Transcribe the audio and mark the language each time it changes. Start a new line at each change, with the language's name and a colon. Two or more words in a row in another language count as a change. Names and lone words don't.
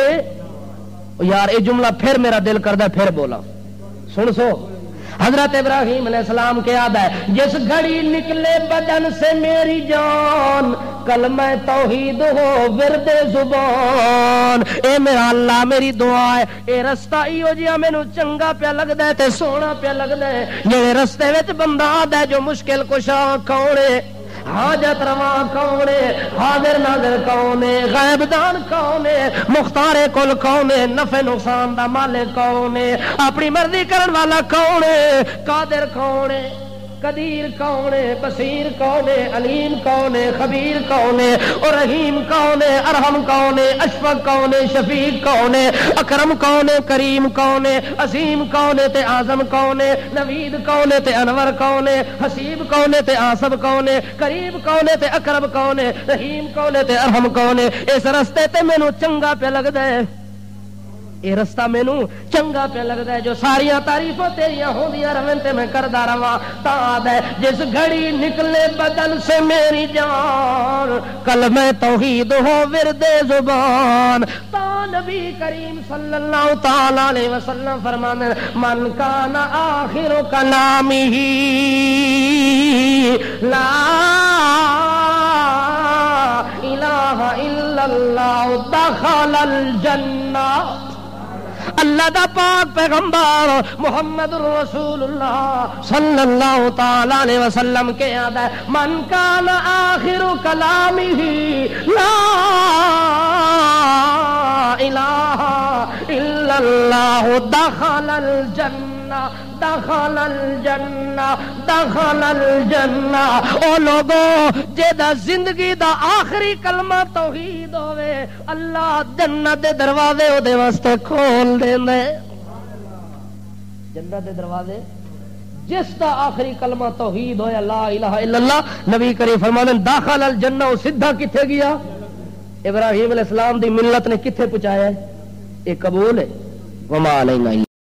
Punjabi: یار یہ جملہ پھر میرا دل کردا پھر بولا، سن سو۔
Urdu: حضرت ابراہیم علیہ السلام کے یاد ہے، جس گھڑی نکلے بدن سے میری جان، کلمہ توحید ہو ورد زبان۔
Punjabi: اے میرا اللہ میری دعا ہے، اے رستہ ایو جیا مینوں چنگا پیا لگدا ہے تے سونا پیا لگدا ہے، جڑے رستے وچ بندہ آندا ہے جو مشکل کشا کون ہے، حاجت روا کون ہے، حاضر ناظر کون ہے، غیب دان کون ہے، مختار کل کون ہے، نفع نقصان دا مالک کون ہے، اپنی مرضی کرن والا کون ہے، قادر کون ہے، قدیر کون ہے، بصیر کون ہے، علیم کون ہے، خبیر کون ہے، اور رحیم کون ہے، ارحم کون ہے، اشفق کون ہے، شفیق کون ہے، اکرم کون ہے، کریم کون ہے، عظیم کون ہے تے اعظم کون ہے، نوید کون ہے تے انور کون ہے، حسیب کون ہے تے آصب کون ہے، قریب کون ہے تے اقرب کون ہے، رحیم کون ہے تے ارحم کون ہے۔ اس رستے تے مینوں چنگا پہ لگدا ہے، یہ رستہ مینوں چنگا پہ لگتا ہے، جو ساریاں تعریفاں تیریاں ہوندیاں رہن تے میں کردا رہواں۔
Urdu: تا ہے جس گھڑی نکلے بدن سے میری جان، کلمہ توحید ہو ورد زبان۔
Punjabi: تا نبی کریم صلی اللہ تعالی علیہ وسلم فرمانے،
Arabic: من کان آخر کلامہ لا الہ الا اللہ دخل الجنہ۔
Punjabi: اللہ دا پاک پیغمبر محمد رسول اللہ صلی اللہ تعالی علیہ وسلم کے یاد ہے،
Arabic: من کان آخر کلامہ لا الہ الا اللہ دخل الجنہ، دخل الجنہ، دخل الجنہ۔
Punjabi: او لوگوں جیدا زندگی دا آخری کلمہ توحید ہوئے، اللہ جنت دے دروازے او دے واسطے کھول دیندے، جنت دے دروازے۔ جس دا آخری کلمہ توحید ہویا
Arabic: لا الہ الا اللہ،
Punjabi: نبی کریم فرمانے
Arabic: داخل الجنہ،
Punjabi: او سیدھا کتھے گیا؟ ابراہیم علیہ السلام دی ملت نے کتھے پہنچایا ہے؟
Urdu: یہ قبول ہے،
Arabic: وما علینا